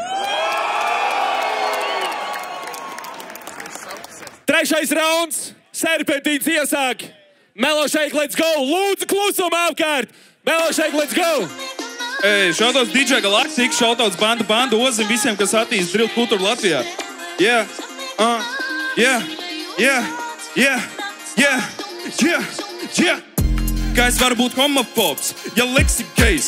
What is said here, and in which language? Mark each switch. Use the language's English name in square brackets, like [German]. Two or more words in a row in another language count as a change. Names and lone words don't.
[Latvian] Trešais rauns, serpentīns iesāk. [English] Melo Shake, let's go! [Latvian] Lūdzu, klusumu apkārt! [English] Melo Shake, let's go! [Latvian] Šautauts DJ Galactic, šautauts Banda Ozim, visiem, kas attīst drill kultūru Latvijā. [English] Yeah, yeah, yeah, yeah, yeah, yeah, yeah. [Latvian] Kā es varu būt homofobs, ja leksi gejs?